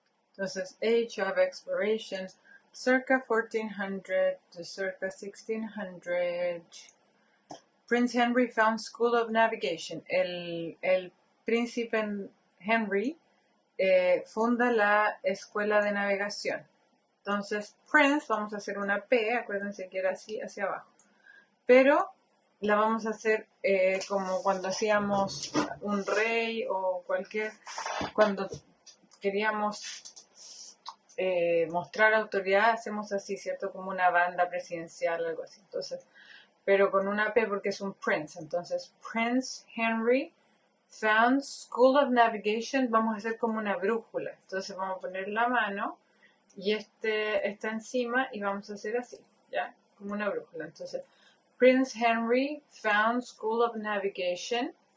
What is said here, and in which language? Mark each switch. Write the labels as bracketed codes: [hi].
[en] Entonces, Age of Exploration, circa 1400 to circa 1600. Prince Henry found School of Navigation. [es] El príncipe Henry funda la escuela de navegación. Entonces, Prince, vamos a hacer una P, acuérdense que era así hacia abajo. Pero la vamos a hacer como cuando hacíamos un rey o cuando queríamos mostrar autoridad, hacemos así, ¿cierto? Como una banda presidencial, algo así. Entonces, pero con una P porque es un prince. Entonces, Prince Henry [en] found School of Navigation, [es] vamos a hacer como una brújula. Entonces vamos a poner la mano y está encima y vamos a hacer así, ¿ya? Como una brújula. [en] Entonces, Prince Henry found School of Navigation.